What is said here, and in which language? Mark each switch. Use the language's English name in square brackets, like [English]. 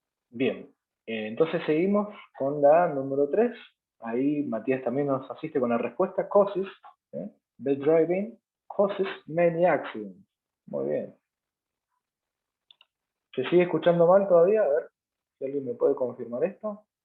[Spanish] Bien, entonces seguimos con la número 3. Ahí Matías también nos asiste con la respuesta. [English] Causes, bad driving, causes many accidents. [Spanish] Muy bien. ¿Se sigue escuchando mal todavía? A ver, si alguien me puede confirmar esto.